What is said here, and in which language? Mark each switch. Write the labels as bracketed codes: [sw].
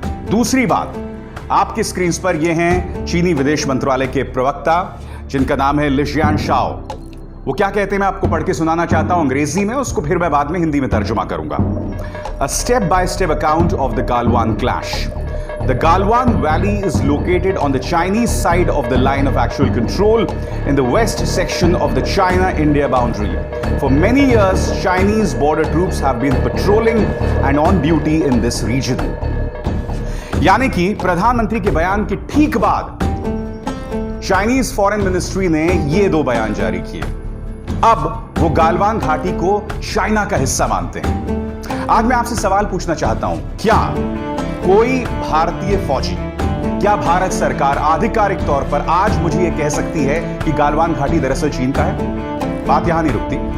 [hi] दूसरी बात, आपके स्क्रीन पर यह हैं चीनी विदेश मंत्रालय के प्रवक्ता जिनका नाम है लिजियान शाओ। वो क्या कहते हैं मैं आपको पढ़ के सुनाना चाहता हूं अंग्रेजी में, उसको फिर मैं बाद में हिंदी में तर्जुमा करूंगा। [en] A step by step account of the Galwan clash. The Galwan Valley is located on the Chinese side of the line of actual control in the west section of the China-India boundary. For many years, Chinese border troops have been patrolling and on duty in this region. [hi] यानी कि प्रधानमंत्री के बयान के ठीक बाद Chinese foreign ministry ने ये 2 बयान जारी किए। अब वो गालवान घाटी को चाइना का हिस्सा मानते हैं। आज मैं आपसे सवाल पूछना चाहता हूं, क्या कोई भारतीय फौजी, क्या भारत सरकार आधिकारिक तौर पर आज मुझे यह कह सकती है कि गालवान घाटी दरअसल चीन का है? बात यहां नहीं रुकती।